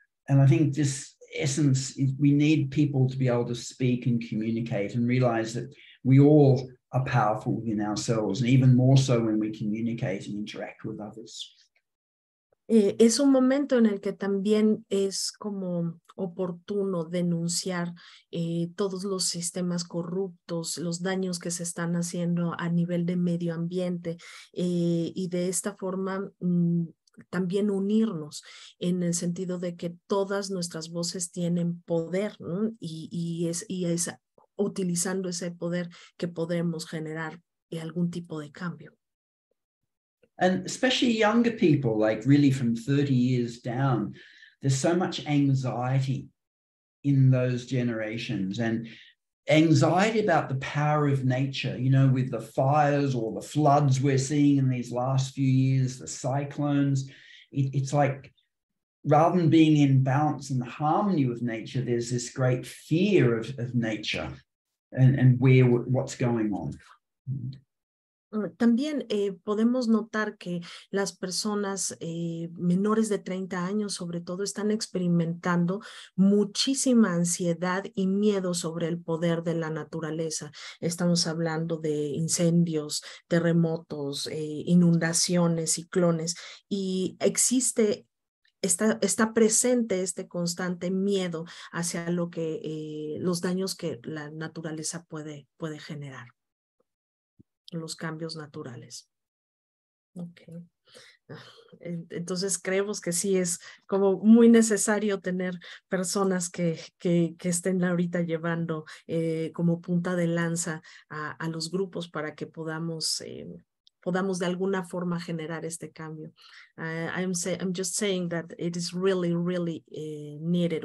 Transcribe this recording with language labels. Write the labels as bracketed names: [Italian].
[English] And I think this essence is we need people to be able to speak and communicate and realize that we all are powerful within ourselves, and even more so when we communicate and interact with others. [Spanish] Es un momento en el que también es como oportuno denunciar todos los sistemas corruptos, los daños que se están haciendo a nivel de medio ambiente, y de esta forma también unirnos en el sentido de que todas nuestras voces tienen poder, ¿no? Y es utilizando ese poder que podemos generar algún tipo de cambio. [English] And especially younger people, like really from 30 years down, there's so much anxiety in those generations, and anxiety about the power of nature, you know, with the fires or the floods we're seeing in these last few years, the cyclones. It's like, rather than being in balance and harmony with nature, there's this great fear of nature and what's going on. [Spanish] También podemos notar que las personas menores de 30 años, sobre todo, están experimentando muchísima ansiedad y miedo sobre el poder de la naturaleza. Estamos hablando de incendios, terremotos, inundaciones, ciclones, y existe está presente este constante miedo hacia lo que los daños que la naturaleza puede generar, los cambios naturales. Okay. Entonces creemos que sí es como muy necesario tener personas que estén ahorita llevando como punta de lanza a los grupos para que podamos de alguna forma generar este cambio. [English] I'm just saying that it is really needed.